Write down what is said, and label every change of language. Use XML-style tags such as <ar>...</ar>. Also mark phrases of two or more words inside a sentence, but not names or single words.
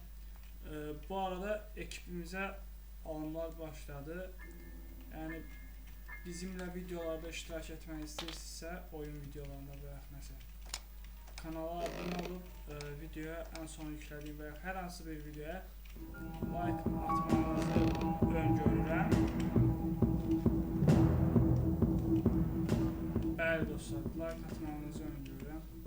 <tr>Bu arada ekibimize alımlar başladı. Yani bizimle videolarda</tr> <az>iştirak etmək istəyirsinizsə,</az> <tr>oyun videolarında veya nəsə kanala abone olup videoya en son yüklediğim veya her hansı bir videoya like atmanızı öngörürəm.</tr> <az>Bəli dostlar, like atmanızı öngörürəm.</az>